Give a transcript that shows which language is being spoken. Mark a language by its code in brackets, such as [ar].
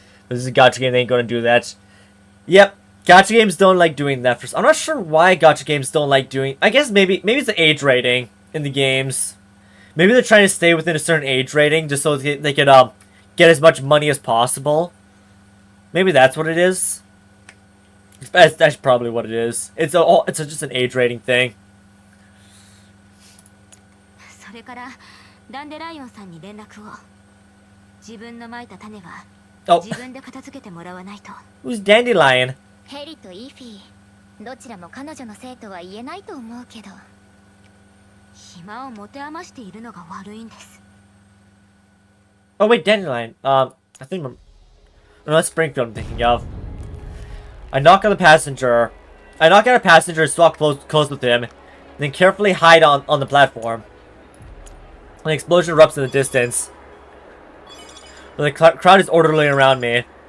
[en] This is a gacha game, they ain't gonna do that. Yep, gacha games don't like doing that. I'm not sure why gacha games don't like doing... I guess maybe it's the age rating in the games. Maybe they're trying to stay within a certain age rating just so they can get as much money as possible. Maybe that's what it is. That's probably what it is. It's just an age rating thing. [ja] それからダンデライオンさんに連絡を。自分のまいた種は [en] Oh, [ja] 自分で片付けてもらわないと。 [en] who's Dandelion? [ja] ヘリとイーフィー、どちらも彼女のせいとは言えないと思うけど。暇を持て余しているのが悪いんです。 [en] Oh wait, Dandelion. I think no, that's Springfield I'm thinking of. I knock on the passenger. I knock out a passenger, swap close with him, then carefully hide on the platform. An explosion erupts in the distance. The crowd is orderly around me.